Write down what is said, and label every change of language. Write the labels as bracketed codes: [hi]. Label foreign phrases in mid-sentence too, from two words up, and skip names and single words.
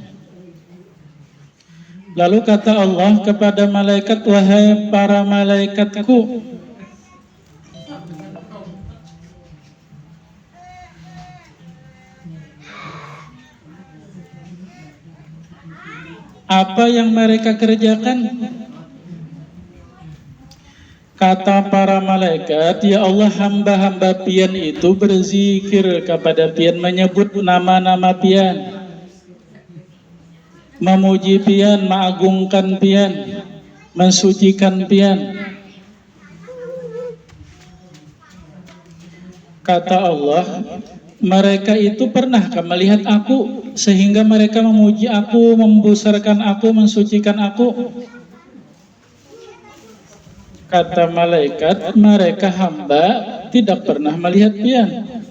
[id] Lalu kata Allah kepada malaikat, wahai para malaikatku, apa yang mereka kerjakan? Kata para malaikat, ya Allah, [bjn] hamba-hamba pian itu berzikir kepada pian, menyebut nama-nama pian, memuji pian, mengagungkan pian, mensucikan pian. [id] Kata Allah, mereka itu pernahkah melihat aku sehingga mereka memuji aku, membesarkan aku, mensucikan aku? [bjn] Kata malaikat, mereka hamba tidak pernah melihat pian.